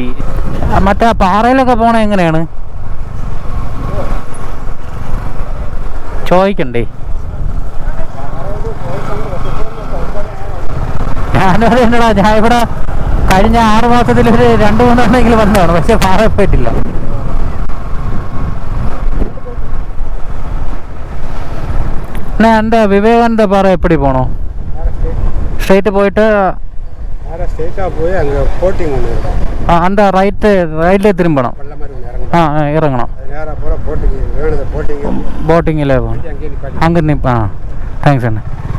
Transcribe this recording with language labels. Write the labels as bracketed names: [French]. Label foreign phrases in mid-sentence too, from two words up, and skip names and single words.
[Malayalam] മറ്റേ പാറയിലൊക്കെ പോണേ എങ്ങനെയാണ് ചോദിക്കണ്ടേ? ഞാനത് എന്നടാ, ഞാൻ ഇവിടെ കഴിഞ്ഞ 6 മാസത്തിൽ ഒരു 2-3 എണ്ണെങ്കിലും വന്നതാണ്, പക്ഷെ പാറയിൽ പോയിട്ടില്ല. [Tamil] அந்த விவேகானந்த பாறை எப்படி போகணும்? ஸ்ட்ரைட்டு போயிட்டு ஸ்ட்ரெயிட்டாக போய் அங்கே போட்டிங் ஒன்று இருக்கும். அந்த ரைட்லேயே திரும்பணும். இறங்கணும். நேராக போகிற போட்டிங் வேணுது. போட்டிங்கில் அங்கே நிற்பேன். [Malayalam] താങ്ക്സ് അണ്ണ.